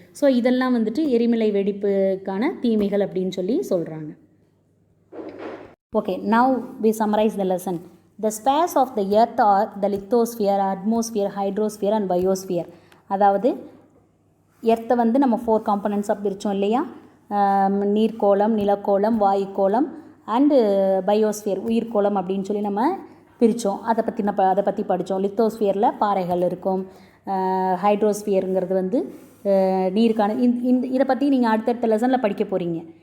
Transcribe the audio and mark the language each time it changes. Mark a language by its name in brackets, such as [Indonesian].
[Tamil] So இதெல்லாம் வந்துட்டு எரிமலை வெடிப்புக்கான தீமைகள் அப்படின்னு சொல்கிறாங்க. [English] Okay, now we summarize the lesson. The spheres of the earth are the lithosphere, atmosphere, hydrosphere and biosphere. [Tamil] அதாவது எர்த்தை வந்து நம்ம 4 காம்பனன்ட்ஸாக பிரித்தோம் இல்லையா, நீர்க்கோளம், நிலக்கோளம், வாயுக்கோளம் அண்டு பயோஸ்பியர், உயிர்கோளம் அப்படின்னு நம்ம பிரித்தோம். அதை பற்றி படித்தோம். லித்தோஸ்பியரில் பாறைகள் இருக்கும். ஹைட்ரோஸ்பியருங்கிறது வந்து நீருக்கான இதை பற்றி நீங்கள் அடுத்தடுத்த லெசனில் படிக்க போகிறீங்க.